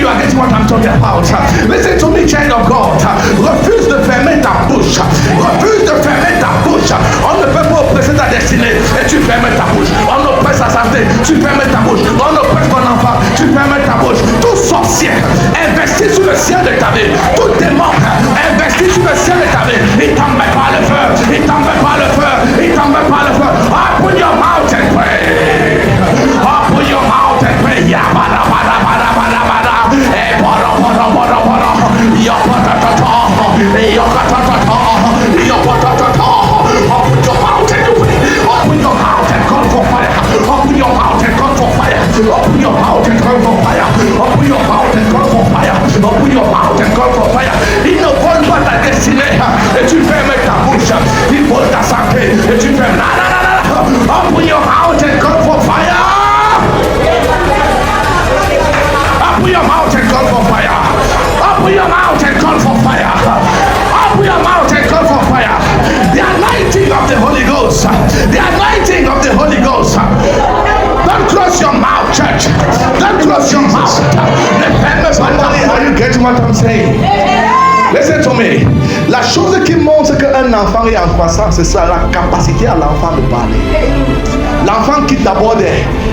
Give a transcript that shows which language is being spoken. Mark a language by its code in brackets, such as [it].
[en] You are getting what I'm talking about. Listen to me, child of God. [fr] Refuse de fermer ta bouche. Refuse de fermer ta bouche. On ne peut pas oppresser ta destinée et tu fermes ta bouche. On oppresse ta santé, tu fermes ta bouche. On oppresse ton enfant, tu fermes ta bouche. Tout sorcier investi sur le ciel de ta vie, tout démon investi sur le ciel de ta vie, il tombe par le feu, il tombe par le feu, il tombe par le feu. [en] Open your mouth and pray. Open your mouth and pray. Ya bada bada bada bada bada. Eh bada bada bada bada. Ya bada bada bada. Ya bada bada bada. Ya bada bada bada. Open your mouth and pray. Open your mouth and call for fire. Open your mouth and call for fire. Open your mouth and call for fire. Open your mouth and call for fire. Open your mouth and call for fire. [fr] Il ne vole pas ta destinée et tu fermes ta bouche. Il vole ta santé et tu fermes. [en] Open your mouth and call for fire. Open your mouth and call for fire. Open your mouth and call for fire. Open your mouth and call for fire. The anointing of the Holy Ghost. The anointing of the Holy Ghost. Don't close your mouth, church. Don't close your mouth. Somebody, are you getting what I'm saying? Listen to me. [fr] La chose qui montre qu'un enfant est en croissance, c'est ça, la capacité à l'enfant de parler. L'enfant quitte d'abord des...